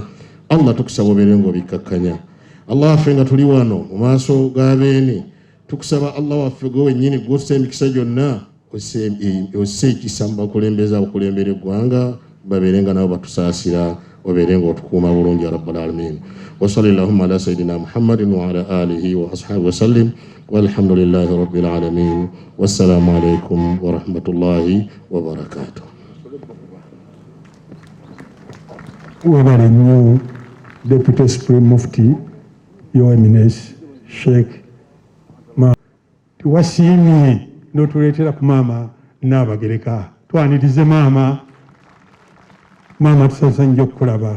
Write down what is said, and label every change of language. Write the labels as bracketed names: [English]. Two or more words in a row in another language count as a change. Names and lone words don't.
[Ganda] Allah tukusaba oberenga obikkakkanya. Allah waffe nga tuli wano mu maaso g'abeene tukusaba Allah waffe gwe wennyini gw'ossa emikisa gyonna osse ekisa mu bakulembeze abakulembera eggwanga babeerenga nabo batusaasira obeerenga otukuuma bulungi [Arabic] يا رب العالمين. وصلى الله على سيدنا محمد وعلى آله وأصحابه وسلم والحمد لله رب العالمين. والسلام عليكم ورحمة الله وبركاته. [Ganda] Webale nnyo [English] Deputy Supreme Mufti Your Eminence Sheikh [Ganda] tuwasiimye n'otuleetera ku maama Nnaabagereka. Twanirize maama tusasa nnyo okukulaba.